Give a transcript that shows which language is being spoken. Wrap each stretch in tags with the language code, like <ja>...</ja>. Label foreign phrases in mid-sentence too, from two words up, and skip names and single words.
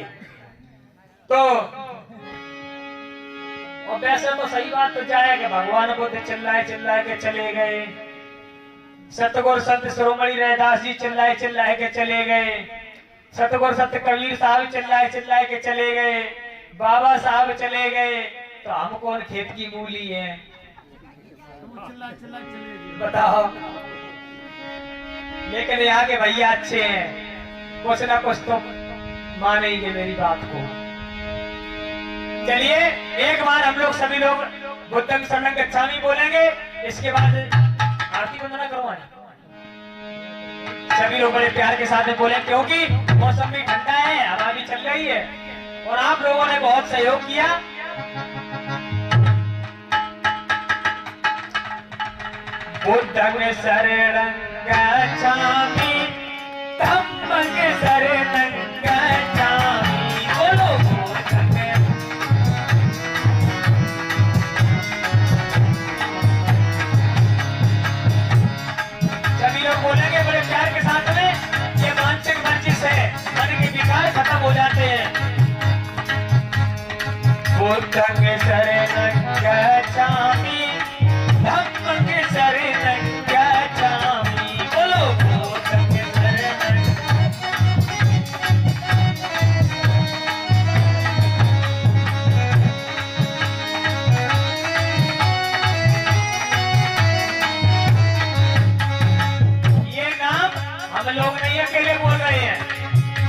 <hi>तो और वैसे तो सही बात तो जाए कि भगवान बुद्ध चिल्लाए के चले गए, सतगुरु संत शिरोमणि रैदास जी चिल्लाए के चले गए, सतगुरु संत कबीर साहब चिल्लाए के चले गए, बाबा साहब चले गए, तो हम कौन खेत की मूली है? बताओ। लेकिन यहाँ के भैया अच्छे हैं, कुछ ना कुछ तो मानेंगे मेरी बात को। चलिए एक बार हम लोग सभी लोग</hi> <pi>बुद्धं शरणं गच्छामि</pi> <hi>बोलेंगे, इसके बाद आरती वंदना करवाएं। सभी लोग बड़े प्यार के साथ में बोले, क्योंकि मौसम भी ठंडा है, हवा भी चल रही है और आप लोगों ने बहुत सहयोग किया।</hi> <pi>बुद्धं शरणं गच्छामि, धम्मं शरणं गच्छामि,</pi> <hi>बोलो सभी लोग बोलेंगे बड़े प्यार के साथ में। ये मानसिक वर्जिश है, मन के विकार खत्म हो जाते हैं।</hi> <pi>बुद्धं शरणं गच्छामि, धम्मं शरणं गच्छामि, बोलो बुद्धं शरणं।</pi> <hi>ये नाम हम लोग नहीं अकेले बोल रहे हैं।</hi>